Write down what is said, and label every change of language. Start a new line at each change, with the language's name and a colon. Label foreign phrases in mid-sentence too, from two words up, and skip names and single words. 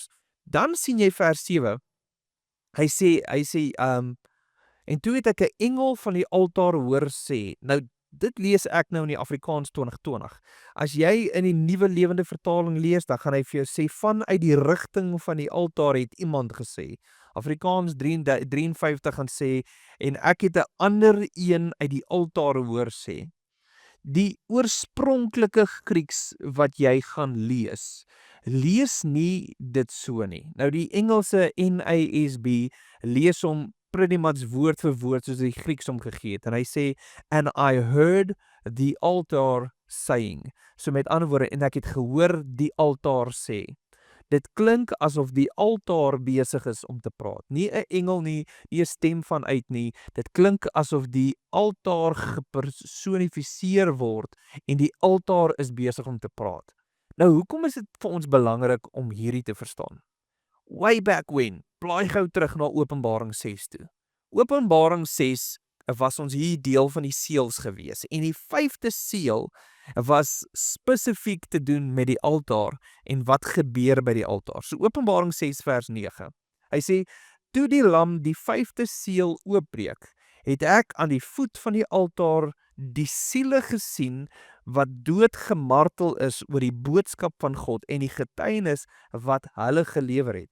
Afrikaans: Dan sien jy vers 7, hy sê, en toe het ek 'n engel van die altaar hoor sê, nou dit lees ek nou in die Afrikaans 2020, as jy in die Nuwe Lewende Vertaling lees, dan gaan hy vir jou sê, vanuit die rigting van die altaar het iemand gesê, Afrikaans 53 gaan sê, en ek het 'n ander een uit die altaar hoor sê. Die oorspronklike Grieks wat jy gaan lees nie dit so nie. Nou die Engelse NASB lees hom
English: pretty much
Afrikaans: woord vir woord soos die Grieks hom gegee het. En hy sê,
English: and I heard the altar saying.
Afrikaans: So met ander woorde, en ek het gehoor die altaar sê. Dit klink asof die altaar besig is om te praat. Nie 'n engel nie, nie 'n stem vanuit nie. Dit klink asof die altaar gepersonifiseer word en die altaar is besig om te praat. Nou, hoekom is dit vir ons belangrik om hierdie te verstaan?
English: Way back when,
Afrikaans: blaai gou terug na Openbaring 6 toe. Openbaring 6 was ons hier deel van die seels gewees en die 5de seël was spesifiek te doen met die altaar en wat gebeur by die altaar. So Openbaring 6 vers 9. Hy sê, toe die lam die 5de seël oopbreek, het ek aan die voet van die altaar die siele gesien wat doodgemartel is oor die boodskap van God en die getuienis wat hulle gelewer het.